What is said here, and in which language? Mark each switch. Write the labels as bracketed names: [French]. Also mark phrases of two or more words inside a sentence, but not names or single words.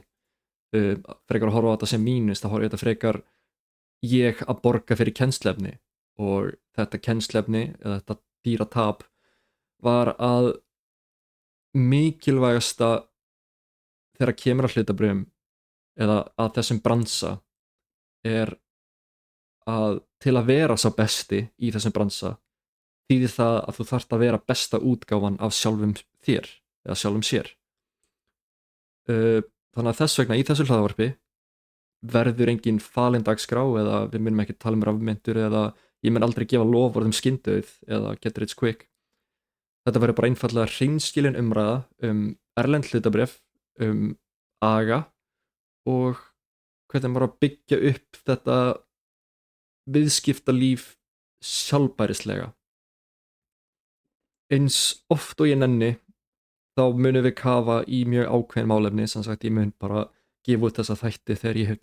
[Icelandic] Frekar að horfa á þetta sem mínus, þá horfa ég þetta frekar ég að borga fyrir kennsluefni, og þetta kennsluefni eða þetta dýra tap var að mikilvægasta þegar kemur að hlutabréfum eða að þessum bransa er að til að vera sá besti í þessum bransa þýðir það að þú þarft að vera besta útgáfan af sjálfum þér eða sjálfum sér. Þannig að þess vegna í þessu hlaðvarpi verður engin falin dagskrá, eða við munum ekki tala um rafmyntur, eða ég mun aldrei gefa loforð skyndauð eða [English] get rich quick. [Icelandic] Þetta verður bara einfallega hreinskilin umræða erlend hlutabréf, aga og hvernig maður að byggja upp þetta viðskiptalíf sjálfbærislega. Eins oft og ég nenni þá munum við kafa í mjög ákveðin málefni, sem sagt ég mun bara gefa út þessa þætti þegar ég hef